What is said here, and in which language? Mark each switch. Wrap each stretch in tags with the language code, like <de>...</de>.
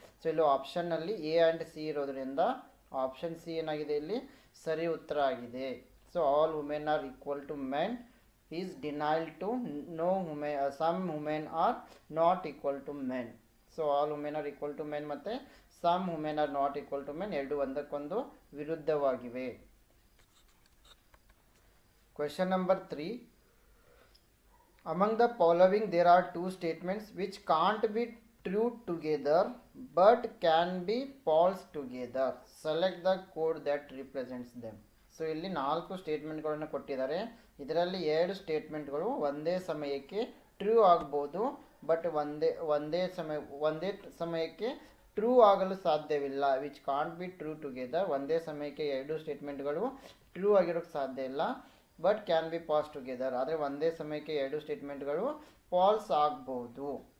<kn>So ಇಲ್ಲಿ ಆಪ್ಷನ್ನಲ್ಲಿ A and C ಇರೋದರಿಂದ option C ಏನಾಗಿದೆ ಇಲ್ಲಿ ಸರಿ ಉತ್ತರ ಆಗಿದೆ.</kn> <en>So all women are equal to men is denial to no women, some women are not equal to men. So all women are equal to men</en> <kn>ಮತ್ತು</kn> <en>some women are not equal to men</en> <kn>ಎರಡು ಒಂದಕ್ಕೊಂದು ವಿರುದ್ಧವಾಗಿವೆ.</kn> <en>Question number 3, among the following there are 2 statements which can't be true together but can be false together. Select the code that represents them.</en> <kn>So ಇಲ್ಲಿ 4 ಸ್ಟೇಟ್ಮೆಂಟ್ಗಳನ್ನು ಕೊಟ್ಟಿದ್ದಾರೆ. ಇದರಲ್ಲಿ 2 ಸ್ಟೇಟ್ಮೆಂಟ್ಗಳು ಒಂದೇ ಸಮಯಕ್ಕೆ true ಆಗ್ಬೋದು, but ಒಂದೇ ಸಮಯಕ್ಕೆ ಟ್ರೂ ಆಗಲು ಸಾಧ್ಯವಿಲ್ಲ.</kn> <en>which can't be true together,</en> <kn>ಒಂದೇ ಸಮಯಕ್ಕೆ 2 ಸ್ಟೇಟ್ಮೆಂಟ್ಗಳು ಟ್ರೂ ಆಗಿರೋಕ್ಕೆ ಸಾಧ್ಯ ಇಲ್ಲ,</kn> <en>but can be false together,</en> <kn>ಆದರೆ ಒಂದೇ ಸಮಯಕ್ಕೆ 2 ಸ್ಟೇಟ್ಮೆಂಟ್ಗಳು ಫಾಲ್ಸ್ ಆಗ್ಬೋದು.</kn>